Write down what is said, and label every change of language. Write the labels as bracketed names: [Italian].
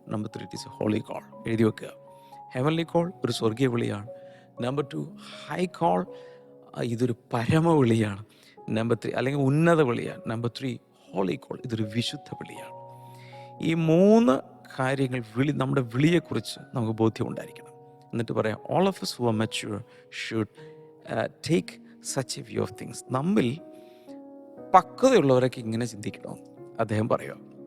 [Malayalam] Number 3, [English] It is a holy call. [Malayalam] എഴുതി വെക്കുക. Heavenly call ഒരു സ്വർഗീയ വിളിയാണ്. നമ്പർ 2, ഹൈ കോൾ, ഇതൊരു പരമവിളിയാണ്. നമ്പർ 3, അല്ലെങ്കിൽ ഉന്നത വിളിയാണ്. നമ്പർ 3, ഹോളി കോൾ, ഇതൊരു വിശുദ്ധ വിളിയാണ്. ഈ 3 കാര്യങ്ങൾ നമ്മുടെ വിളിയെക്കുറിച്ച് നമുക്ക് ബോധ്യമുണ്ടായിരിക്കണം. എന്നിട്ട് പറയാം, [English] All of us who are mature should take such a view of things. [Malayalam] നമ്മിൽ പക്വതയുള്ളവരൊക്കെ ഇങ്ങനെ ചിന്തിക്കണം അദ്ദേഹം പറയുക.